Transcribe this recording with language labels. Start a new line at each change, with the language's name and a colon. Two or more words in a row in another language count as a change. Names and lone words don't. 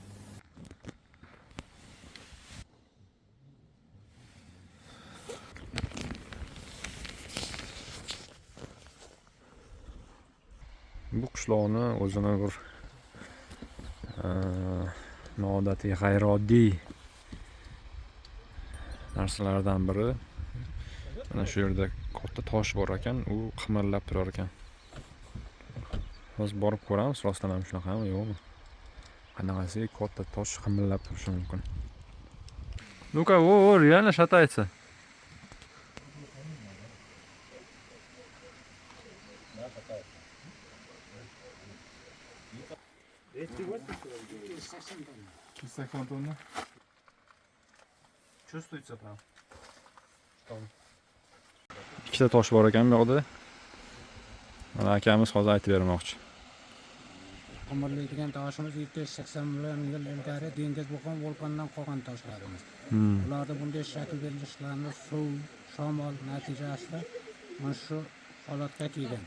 Uzbek: Bu qishloqni o'zini bir noodatiy, g'ayrioddiy narsalardan biri. Mana shu yerda katta tosh bor ekan, u qimirlab turar ekan. Hozir borib ko'ramiz, rostdan ham shunaqami, yo'qmi? Qanaqasi katta tosh qimirlab turishi mumkin.
Russian: Ну-ка, реально шатается. Чувствуется прям.
Uzbek: Ikkita tosh bor ekan bu yoqda. Mana akamiz hozir aytib bermoqchi. Qimirlaydigan toshimiz 780 million yil ilgari dengiz bo'lgan vulqondan qolgan toshlarimiz. Ularda bunday shakl berilishlarini suv, shamol natijasida mana shu holatga kelgan.